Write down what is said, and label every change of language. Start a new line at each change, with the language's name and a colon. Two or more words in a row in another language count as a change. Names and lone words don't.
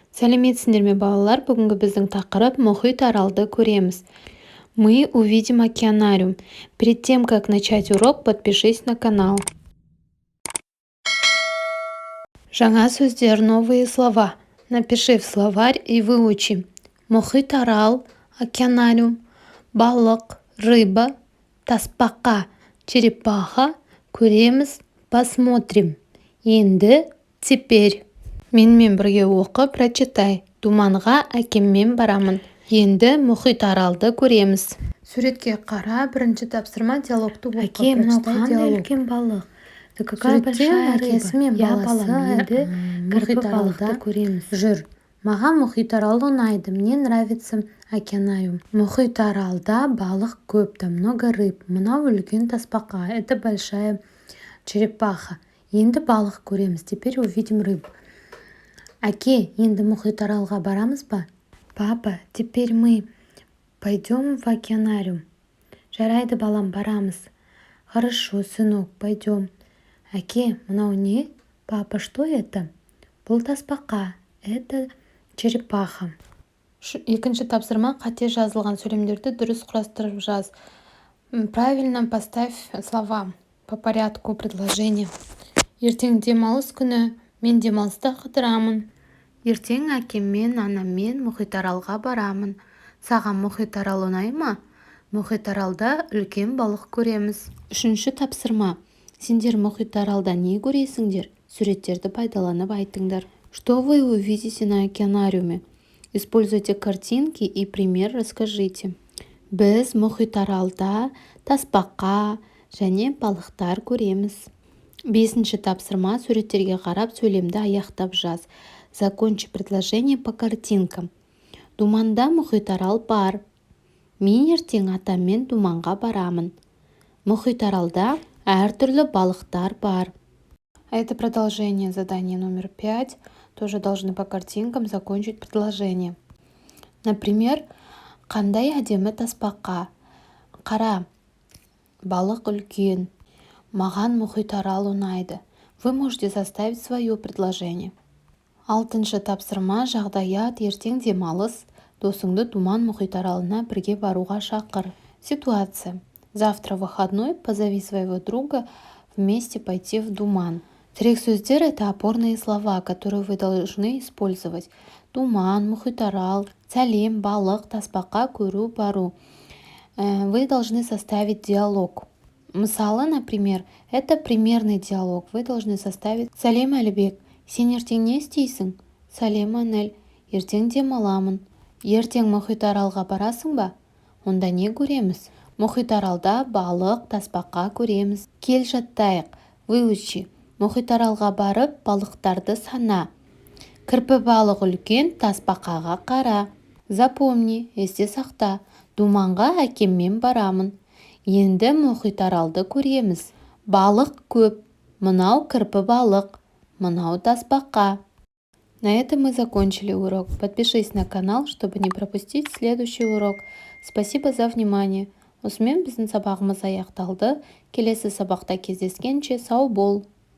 Kazakh: Сәлеметсіңдер ме балалар? Бүгінгі біздің тақырып мұхит аралды көреміз.
Russian: Мы увидим океанариум. Перед тем, как начать урок, подпишись на канал.
Kazakh: Жаңа сөздер,
Russian: новые слова. Напиши в словарь и выучи.
Kazakh: Мұхит арал, океанариум, балық, рыба, тасбақа, черепаха, көреміз, посмотрим. Енді, теперь. Менімен бірге оқып, прочитай. Думанға әкеммен барамын. Енді мұхит аралды көреміз. Суретке қара, бірінші тапсырма диалогты оқып. Әке, мынау қандай үлкен балық.
Russian: Какая большая рыба.
Kazakh: Я балам, енді мұхит аралды көреміз. Жүр. Маған мұхит арал ұнайды.
Russian: Мне нравится океанариум.
Kazakh: Мұхит аралда балық көп,
Russian: там много рыб.
Kazakh: Мынау үлкен тасбақа.
Russian: Это большая черепаха.
Kazakh: Енді балық көреміз.
Russian: Теперь увидим рыбу.
Kazakh: Әке, енді мұхит аралға барамыз ба?
Russian: Папа, теперь мы пойдем в океанариум.
Kazakh: Жарайды, балам, барамыз.
Russian: Хорошо, сынок, пойдем.
Kazakh: Әке, мынау не?
Russian: Папа, что это?
Kazakh: Бұл тасбақа.
Russian: Это черепаха.
Kazakh: Екінші тапсырма, қате жазылған сөйлемдерді дұрыс құрастырып жаз.
Russian: Правильно поставь слова по порядку предложения.
Kazakh: Ертең демалыс күні. Мен демалыста қыдырамын. Ертең әкеммен, анаммен мұхит аралға барамын. Саған мұхит арал ұнай ма? Мұхит аралда үлкен балық көреміз. Үшінші тапсырма. Сендер мұхит аралда не көресіңдер? Суреттерді пайдаланып айтыңдар.
Russian: Что вы увидите на океанариуме? Используйте картинки и пример расскажите.
Kazakh: Біз мұхит аралда тасбақа және балықтар көреміз. Бесінші тапсырма. Суреттерге қарап сөйлемді аяқтап жаз.
Russian: Закончи предложение по картинкам.
Kazakh: Думанда мұхит арал бар. Мен ертең атаммен думанға барамын. Мұхит аралда әртүрлі балықтар бар.
Russian: Это продолжение задания номер 5. Тоже должны по картинкам закончить предложение. Например,
Kazakh: қандай әдемі тасбақа. Қара, балық үлкен. Маған мұхит арал ұнайды.
Russian: Вы можете составить свое предложение.
Kazakh: Алтыншы тапсырма, жағдаят, ертең демалыс. Досыңды думан мұхит аралына бірге баруға шақыр.
Russian: Ситуация. Завтра выходной, позови своего друга вместе пойти в думан.
Kazakh: Тірек сөздер —
Russian: это опорные слова, которые вы должны использовать.
Kazakh: Думан, мұхит арал, сәлем, балық, тасбақа, көру, бару.
Russian: Вы должны составить диалог. Мысалы, например, это примерный диалог. Вы должны составить:
Kazakh: сәлем, Әлібек, сен ертең не істейсің? Сәлем, Анель, ертең демаламын. Ертең мұхит аралға барасың ба? Онда не көреміз? Мұхит аралда балық, тасбақа көреміз. Кел жаттайық. Выучи. Мұхит аралға барып, балықтарды сана. Кірпі балық үлкен, тасбақаға қара. Запомни, есте сақта. Думанға әкеммен барамын. Енді мұхит аралды көреміз. Балық көп. Мынау кірпі балық. Мынау тасбақа.
Russian: На этом мы закончили урок. Подпишись на канал, чтобы не пропустить следующий урок. Спасибо за внимание.
Kazakh: Осымен біздің сабағымыз аяқталды. Келесі сабақта кездескенше сау бол.